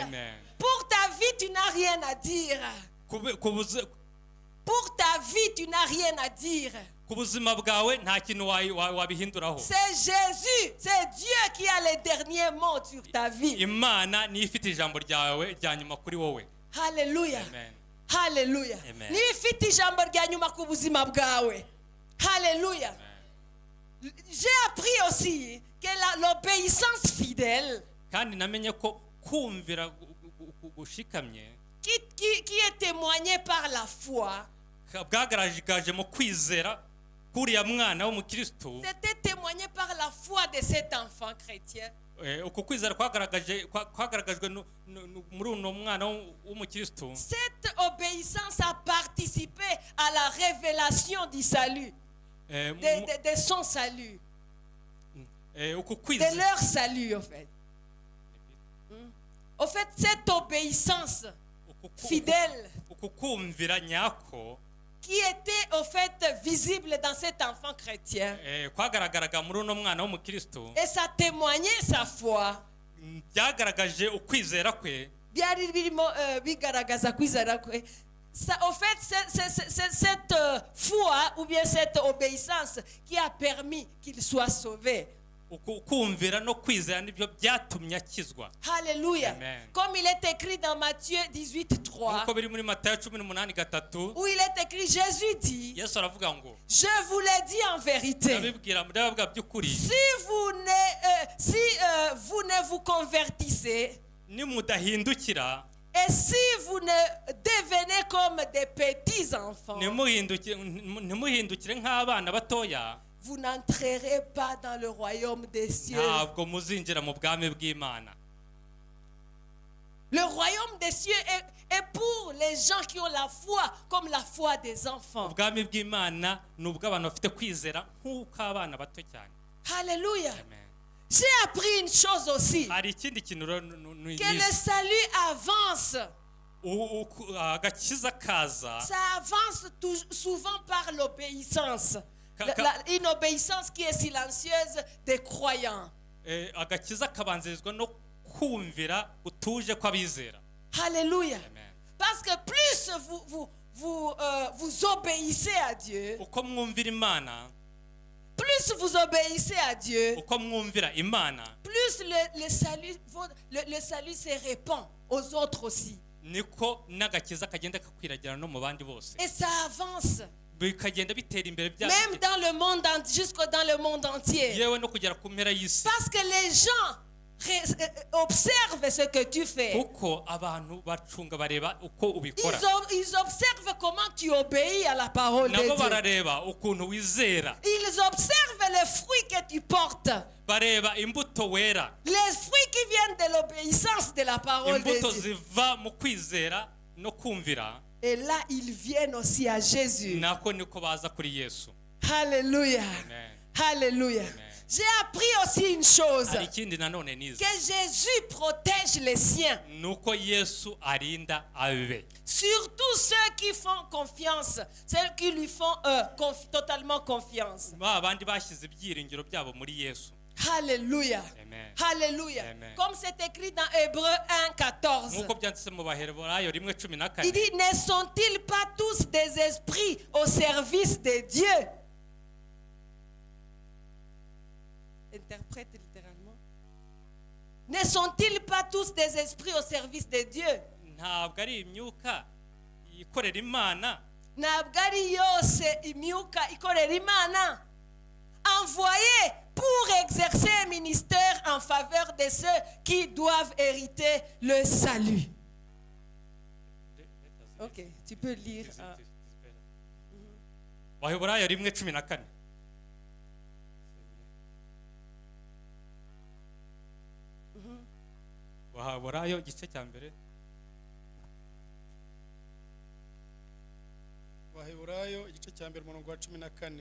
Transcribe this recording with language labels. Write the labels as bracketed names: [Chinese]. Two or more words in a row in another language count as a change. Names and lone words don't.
[French] Amen. Pour ta vie, tu n'as rien à dire. Pour ta vie, tu n'as rien à dire. [Kinyarwanda] Ku buzima bwawe nta kintu wabihinduraho. [French] C'est Jésus, c'est Dieu qui a les derniers mots sur ta vie. [Kinyarwanda] Imana niyo ifite ijambo ryawe rya nyuma kuri wowe. Alléluia. Amen. Alléluia. Amen. Niyo ifite ijambo rya nyuma ku buzima bwawe. Alléluia. [French] J'ai appris aussi que l'obéissance fidèle [Kinyarwanda] Kandi namenye ko kumvira gushikamye [French] qui est témoignée par la foi, [Kinyarwanda] bwagaragaje mu kwizera kuriya mwana w'umukristo. [French] c'était témoigné par la foi de cet enfant chrétien. [Kinyarwanda] Uko kwizera kwagaragajwe muri uno mwana w'umukristo. [French] Cette obéissance a participé à la révélation du salut, de son salut, [Kinyarwanda] Uko [French] de [Kinyarwanda] kwizera [French] leur salut en fait. En fait, cette obéissance fidèle [Kinyarwanda] uko kumvira nyako [French] qui était en fait visible dans cet enfant chrétien, [Kinyarwanda] kwagaragaraga muri uno mwana w'umukristo, [French] et ça témoignait sa foi. [Kinyarwanda] byagaragaje ukwizera kwe. Byari birimo bigaragaza kwizera kwe. [French] Ça, en fait, c'est cette foi ou bien cette obéissance qui a permis qu'il soit sauvé. [Kinyarwanda] Kumvira no kwizera nibyo byatumye akizwa. Alléluia. Amen. [French] Comme il est écrit dans Matthieu 18:3, [Kinyarwanda] Uko biri muri Matayo 18:3, [French] où il est écrit, Jésus dit, [Kinyarwanda] Yesu aravuga ngo, [French] je vous l'ai dit en vérité, [Kinyarwanda] ndababwira by'ukuri, [French] si vous ne vous convertissez [Kinyarwanda] nimudahindukira, [French] et si vous ne devenez comme des petits enfants, [Kinyarwanda] ntimuhindukire nk'abana batoya, [French] vous n'entrerez pas dans le royaume des cieux. [Kinyarwanda] ntabwo muzinjira mu bwami bw'Imana. [French] Le royaume des cieux est pour les gens qui ont la foi comme la foi des enfants. [Kinyarwanda] Ubwami bw'Imana ni ubw'abantu bafite kwizera nk'uko abana bato cyane. Alléluia. Amen. [French] J'ai appris une chose aussi, [Kinyarwanda] Hari ikindi kintu [French] que le salut avance. [Kinyarwanda] agakiza kaza, [French] Ça avance souvent par l'obéissance. Une obéissance qui est silencieuse des croyants. [Kinyarwanda] agakiza kabanzirizwa no kumvira utuje kw'abizera. Alléluia. Amen. [French] Parce que plus vous obéissez à Dieu, [Kinyarwanda] Uko mwumvira Imana, [French] plus vous obéissez à Dieu, [Kinyarwanda] uko mwumvira Imana, [French] plus le salut se répand aux autres aussi. [Kinyarwanda] niko n'agakiza kagenda kakwiragira no mu bandi bose. [French] Et ça avance. [Kinyarwanda] Bikagenda bitera imbere [French] Même dans le monde, jusqu'au dans le monde entier. [Kinyarwanda] yewe no kugera ku mpera y'isi. [French] Parce que les gens observent ce que tu fais. [Kinyarwanda] Kuko abantu bacunga bareba uko ubikora. [French] Ils observent comment tu obéis à la parole de [Kinyarwanda] Nabo [French] Dieu. [Kinyarwanda] barareba ukuntu wizera. [French] Ils observent les fruits que tu portes. [Kinyarwanda] Bareba imbuto wera. [French] Les fruits qui viennent de l'obéissance de la parole de [Kinyarwanda] Imbuto [French] Dieu. [Kinyarwanda] ziva mu kwizera no kumvira. [French] Et là, ils viennent aussi à Jésus. [Kinyarwanda] Nako niko baza kuri Yesu. Alléluia. Amen. Alléluia. Amen. [French] J'ai appris aussi une chose, [Kinyarwanda] hari ikindi nanone nize [French] que Jésus protège les siens, [Kinyarwanda] nuko Yesu arinda abe, [French] surtout ceux qui font confiance, ceux qui lui font totalement confiance. [Kinyarwanda] ba bandi bashyize ibyiringiro byabo muri Yesu. Alléluia. Amen. Alléluia. Amen. [French] Comme c'est écrit dans Hébreux 1:14. [Kinyarwanda] Nkuko byanditse mu Baheburayo 1:14. [French] Il dit, ne sont-ils pas tous des esprits au service de Dieu? Interprète littéralement. Ne sont-ils pas tous des esprits au service de Dieu? [Kinyarwanda] Ntabwo ari imyuka ikorera Imana, Ntabwo ari yose imyuka ikorera Imana, [French] envoyés pour exercer un ministère en faveur de ceux qui doivent hériter le salut. Ok, tu peux lire. [Kinyarwanda] Baheburayo 1:14. Baheburayo igice cya mbere. Baheburayo igice cya mbere umurongo wa 14.